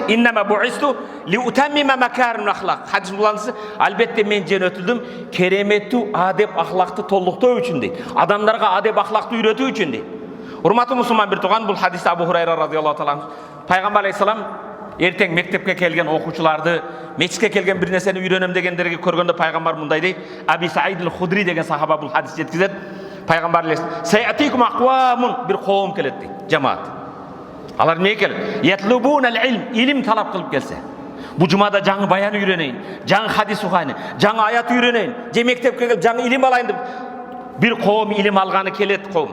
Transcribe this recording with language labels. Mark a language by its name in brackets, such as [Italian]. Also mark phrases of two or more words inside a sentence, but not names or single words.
[Arabic] إنما بعثت لأتمم مكارم الأخلاق. [Kyrgyz] Хадис буланысы, албетте мен жөнөтүлдүм кереметтүү адеп ахлакты толуктоо үчүн дейт. Адамдарга адеп ахлакты үйрөтүү үчүн дейт. Урматтуу мусулман бир тууган, бул хадис Абу Хурайра [Arabic] رضي الله تعالى. [Kyrgyz] Пайгамбар алейхиссалам эртең мектепке келген окуучуларды, мечитке келген бир нерсени үйрөнөм дегендерге көргөндө пайгамбар мындай дейт. Аби Саид аль-Худри деген сахаба бул хадис жеткизет. Пайгамбар алейхиссалам [Arabic] سيأتيكم أقوام, [Kyrgyz] бир коом келет дейт, жамаат. Алар эмне келет? [Arabic] يطلبون العلم, [Kyrgyz] илим талап кылып келсе. Бу жумада жаңы баян үйрөнөйүн, жаңы хадис укайын, жаңы аят үйрөнөйүн, же мектепке келип жаңы илим алайын деп бир коом илим алганы келет коом.